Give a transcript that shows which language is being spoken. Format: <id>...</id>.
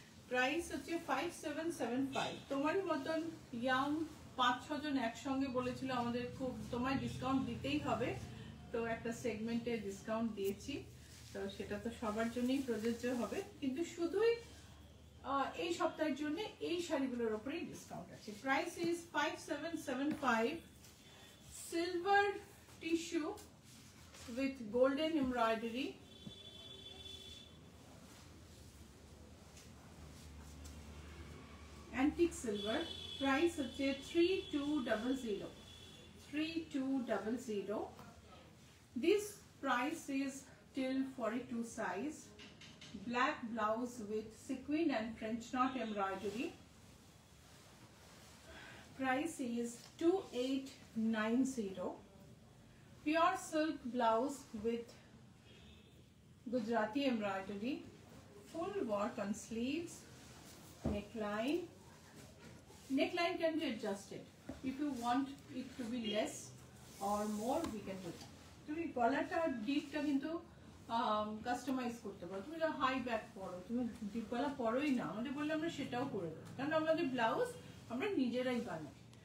<bn>Price হচ্ছে 5775। তোমারই মতন ইয়াং 5-6 জন একসঙ্গে বলেছিল আমাদের খুব তোমায় ডিসকাউন্ট দিতেই হবে, তো একটা সেগমেন্টে ডিসকাউন্ট দিয়েছি। তো সেটা তো সবার জন্যই প্রযোজ্য হবে, কিন্তু শুধুই এই সপ্তাহের জন্য এই শাড়িগুলোর উপরেই ডিসকাউন্ট আছে।</bn> <en>Price is 5775। Silver tissue with golden embroidery, antique silver.</en> <bn>Price হচ্ছে 3200, 3200.</bn> <en>This price is till 42 size. Black blouse with sequin and French knot embroidery. Price is 2890. Pure silk blouse with Gujarati embroidery, full work on sleeves, neckline. Neckline can be adjusted. If you want it to be less or more, we can do that.</en> <bn>তুমি গলাটা ডিপটা কিন্তু customise করতে পারো। তুমি high back পরো, তুমি deep গলা পরোই না, আমাদের বললে আমরা সেটাও করে দেবো, কারণ আমাদের ব্লাউজ আমরা নিজেরাই বানাই।</bn>